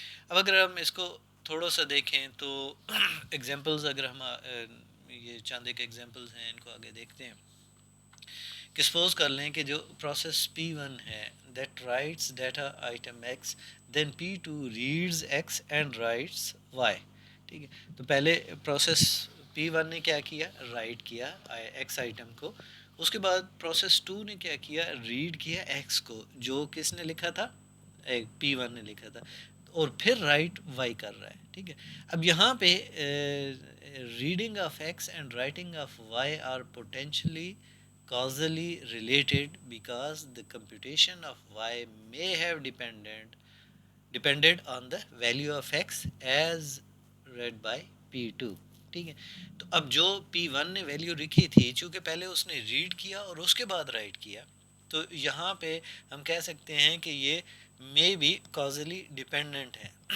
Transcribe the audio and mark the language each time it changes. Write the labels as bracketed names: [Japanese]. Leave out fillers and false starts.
[Hindi] अब अगर हम इसको थोड़ा सा देखें तो एग्जांपल्स अगर हम ये चंद एक एग्जांपल्स हैं इनको आगे देखते हैं कि सपोज कर लें कि जो प्रोसेस P1 है [English] That writes data item X, then P2 reads X and writes Y। [Hindi] ठीक है। तो पहले प्रोसेस P1 ने क्या किया, राइट किया X आइटम को। उसके बाद प्रोसेस 2 ने क्या किया, रीड किया X को, जो किसने लिखा था, P1 ने लिखा था, और फिर राइट Y कर रहा है। ठीक है। अब यहाँ पे [English] Reading of X and writing of Y are potentially causally related because the computation of y may have depended on the value of x as read by P2। [Hindi] ठीक है। तो अब जो P1 ने वैल्यू लिखी थी, चूंकि पहले उसने रीड किया और उसके बाद राइट किया, तो यहाँ पे हम कह सकते हैं कि ये मे बी कॉजली डिपेंडेंट है।